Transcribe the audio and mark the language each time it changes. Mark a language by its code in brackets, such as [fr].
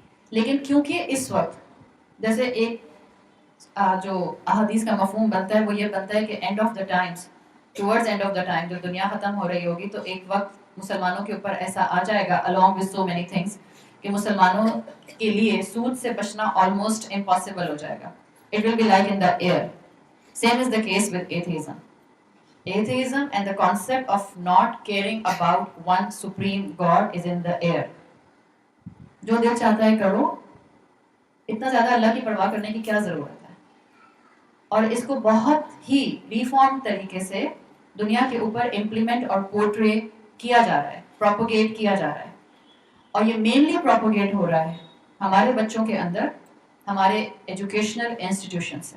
[ur] لیکن کیونکہ اس وقت جیسے ایک جو احادیث کا مفہوم بنتا ہے وہ یہ بنتا ہے کہ and of the times, towards and of the time, جب دنیا ختم ہو رہی ہوگی تو ایک وقت مسلمانوں کے اوپر ایسا آ جائے گا [en] along with so many things [ur] کہ مسلمانوں کے لیے سود سے بچنا [en] almost impossible [ur] ہو جائے گا. [en] It will be like in the air. Same is the case with atheism. Atheism and the concept of not caring about one supreme God is in the air. [ur] جو دل چاہتا ہے کرو, اتنا زیادہ اللہ کی پرواہ کرنے کی کیا ضرورت ہے. اور اس کو بہت ہی ریفارم طریقے سے دنیا کے اوپر امپلیمنٹ اور پورٹری کیا جا رہا ہے, پروپوگیٹ کیا جا رہا ہے. اور یہ مینلی پروپوگیٹ ہو رہا ہے ہمارے بچوں کے اندر, ہمارے ایجوکیشنل انسٹیٹیوشنس سے.